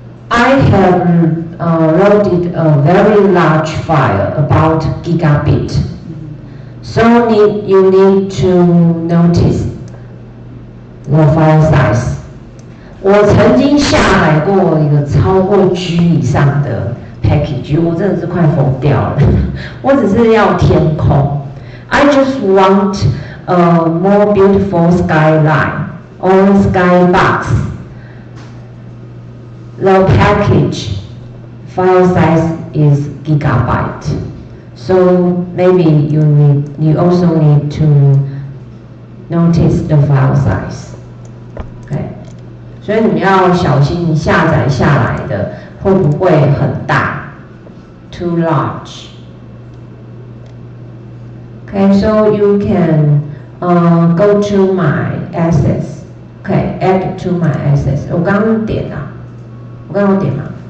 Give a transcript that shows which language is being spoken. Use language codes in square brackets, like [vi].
[en] I have loaded a very large file, about gigabit. So you need to notice the file size. [zh] 我曾经下载过一个超过 G 以上的 package， 我真的是快疯掉了。我只是要填空。 [en] I just want a more beautiful skyline or skybox. The package file size is gigabyte. So maybe you also need to notice the file size. Okay. [zh] 所以你们要小心，你下载下来的会不会很大 ？ [en] Too large. Okay, so you can go to my assets. Okay, add to my assets. [zh] 我刚刚点啊，我刚刚点吗？